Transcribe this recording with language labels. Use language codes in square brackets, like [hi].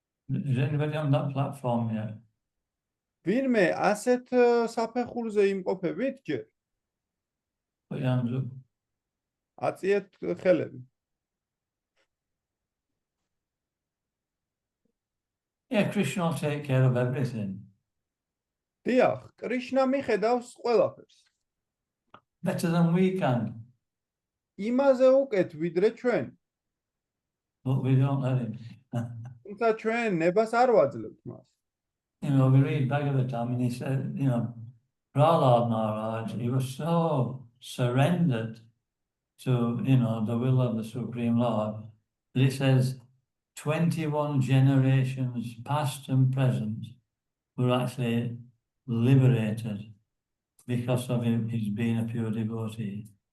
[en] Is anybody on that platform yet? [ka] ვინმე ასეთ საფეხურზე იმყოფებით ჯერ? [en] Put your hands up. [ka] აწიეთ ხელები. [en] Yeah, Krishna will take care of everything. [ka] დიახ, კრიშნა მიხედავს ყველაფერს. [en] Better than we can, [ka] იმაზე უკეთ ვიდრე ჩვენ. [en] but we don't let him. [ka] თუმცა ჩვენ ნებას არ ვაძლევთ მას. [en] You know, we read Bhagavatam and he said, you know, Prahlad Maharaj, he was so surrendered to, you know, the will of the Supreme Lord, that it says 21 generations, past and present, were actually liberated because of him, his being a pure devotee.